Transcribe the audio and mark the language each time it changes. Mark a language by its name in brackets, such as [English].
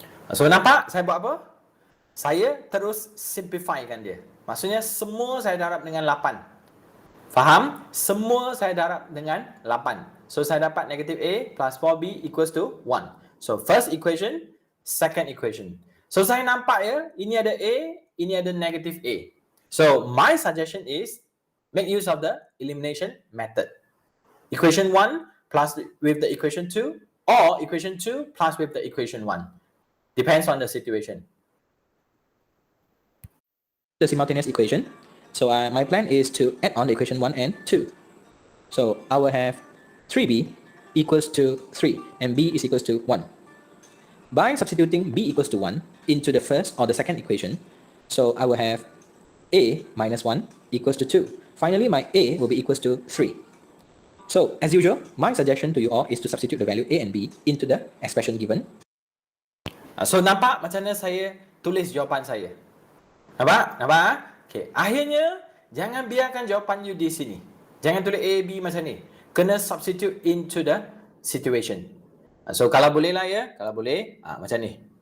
[Malay] So nampak saya buat apa? Saya terus simplifykan dia. Maksudnya semua saya darab dengan 8. Faham? Semua saya darab dengan 8. So saya dapat [English] negative A plus 4B equals to 1. So first equation, second equation. [Malay] So saya nampak ya, ini ada A, ini ada negative A. [English] So my suggestion is make use of the elimination method. Equation 1 plus with the equation 2 or equation 2 plus with the equation 1. Depends on the situation. The simultaneous equation. So my plan is to add on the equation 1 and 2. So I will have 3b equals to 3 and b is equals to 1. By substituting b equals to 1 into the first or the second equation, so I will have a minus 1 equals to 2. Finally, my a will be equals to 3. So as usual, my suggestion to you all is to substitute the value a and b into the expression given. [Malay] So nampak macam mana saya tulis jawapan saya? Nampak? Nampak? Okay. Akhirnya, jangan biarkan jawapan you di sini. Jangan tulis A, B macam ni. [English] Kena substitute into the situation. [Malay] So kalau boleh lah ya, kalau boleh, macam ni.